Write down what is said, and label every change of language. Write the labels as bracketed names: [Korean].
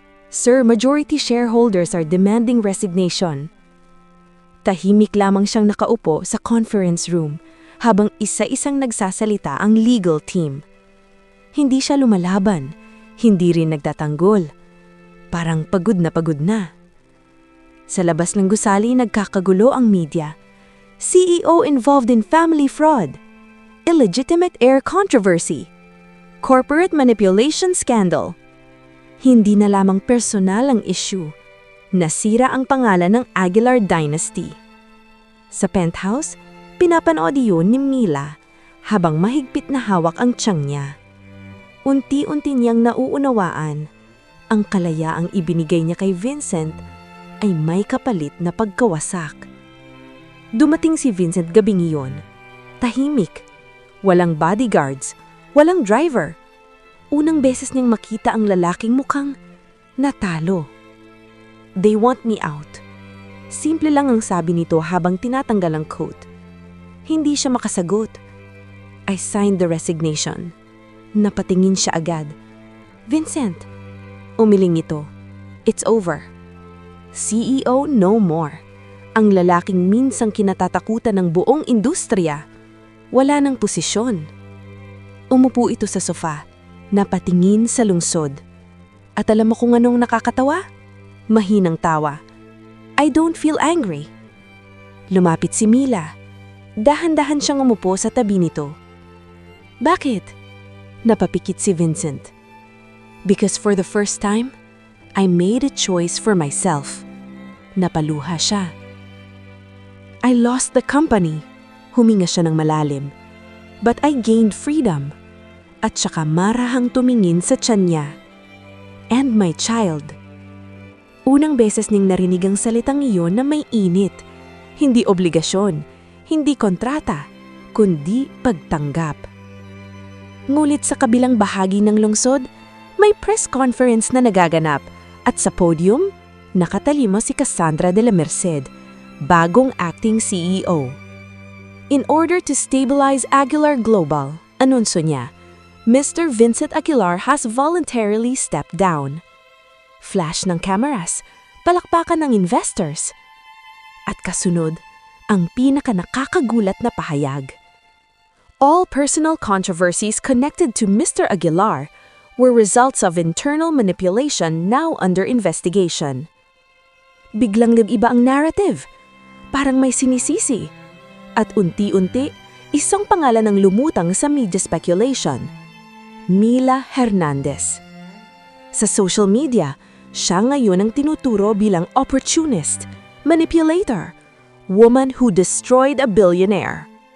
[English] Sir, majority shareholders are demanding resignation. [Filipino] Tahimik lamang siyang nakaupo sa conference room habang isa-isang nagsasalita ang legal team. Hindi siya lumalaban, hindi rin nagtatanggol. Parang pagod na. Sa labas ng gusali nagkakagulo ang media. [English] CEO involved in family fraud. Illegitimate heir controversy. Corporate manipulation scandal. [Filipino] Hindi na lamang personal ang issue. Nasira ang pangalan ng Aguilar Dynasty. Sa penthouse, pinapanood iyon ni Mila habang mahigpit na hawak ang tiyan niya. Unti-unti niyang nauunawaan, ang kalayaang ibinigay niya kay Vincent ay may kapalit na pagkawasak. Dumating si Vincent gabing iyon. Tahimik, walang bodyguards, walang driver. Unang beses niyang makita ang lalaking mukhang natalo. [English] They want me out. [Filipino] Simple lang ang sabi nito habang tinatanggal ang coat. Hindi siya makasagot. [English] I signed the resignation. [Filipino] Napatingin siya agad. Vincent, umiling ito. [English] It's over. CEO no more. [Filipino] Ang lalaking minsang kinatatakutan ng buong industriya. Wala ng posisyon. Umupo ito sa sofa. Napatingin sa lungsod. At alam mo kung anong nakakatawa? Mahinang tawa. [English] I don't feel angry. [Filipino] Lumapit si Mila. Dahan-dahan siyang umupo sa tabi nito. Bakit? Napapikit si Vincent. [English] Because for the first time, I made a choice for myself. [Filipino] Napaluha siya. [English] I lost the company. [Filipino] Huminga siya ng malalim. [English] But I gained freedom. [Filipino] At saka marahang tumingin sa tiyan niya. [English] And my child. [Filipino] Unang beses ning narinig ang salitang iyon na may init. Hindi obligasyon, hindi kontrata, kundi pagtanggap. Ngulit sa kabilang bahagi ng lungsod, may press conference na nagaganap at sa podium, nakatalima si Cassandra de la Merced, bagong acting CEO. [English] In order to stabilize Aguilar Global, [Filipino] Anunsyo niya, Mr. [English] Vincent Aguilar has voluntarily stepped down. [Filipino] Flash ng cameras, palakpakan ng investors. At kasunod, ang pinaka-nakakagulat na pahayag. [English] All personal controversies connected to Mr. Aguilar were results of internal manipulation now under investigation. [Filipino] Biglang nag-iba ang narrative. Parang may sinisisi. At unti-unti, isang pangalan ang lumutang sa media speculation. Mila Hernandez. Sa social media, siya ngayon ang tinuturo bilang opportunist, manipulator, [English] woman who destroyed a billionaire.